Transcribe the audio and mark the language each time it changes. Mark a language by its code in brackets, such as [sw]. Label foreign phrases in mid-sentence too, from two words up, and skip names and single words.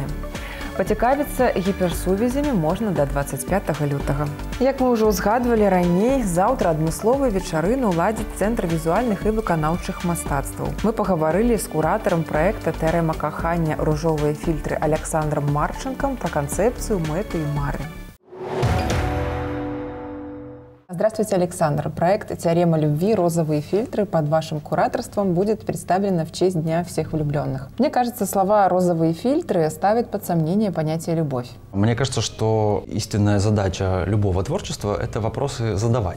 [be] Пацікавіцца гіперсувязямі можна да 25 лютага. Як мы ўжо ўзгадвалі раней, заўтра адмысловыя вечарыны ўладзіць Цэнтр візуальных і выканаўчых мастацтваў. Мы пагаварылі з куратарам праекта «Тэарэма кахання. Ружовыя фільтры» Александром Марченком пра канцэпцыю, мэты і мары. [ru] Здравствуйте, Александр. Проект «Теорема любви. Розовые фильтры» под вашим кураторством будет представлен в честь Дня всех влюбленных. Мне кажется, слова «розовые фильтры» ставят под сомнение понятие «любовь». Мне кажется, что истинная задача любого творчества – это вопросы задавать.